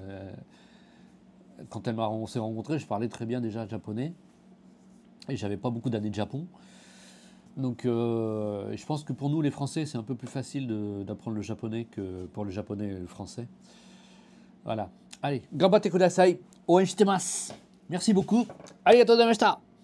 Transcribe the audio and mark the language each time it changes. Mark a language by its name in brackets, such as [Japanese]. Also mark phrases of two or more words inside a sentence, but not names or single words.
[French] Quand on s'est rencontrés, je parlais très bien déjà japonais. Et j'avais pas beaucoup d'années de Japon. Donc je pense que pour nous les Français, c'est un peu plus facile d'apprendre le japonais que pour les Japonais et le français. Voilà. Allez, [Japanese] がんばってください. 応援しています. [French] Merci beaucoup. [Japanese] ありがとうございました.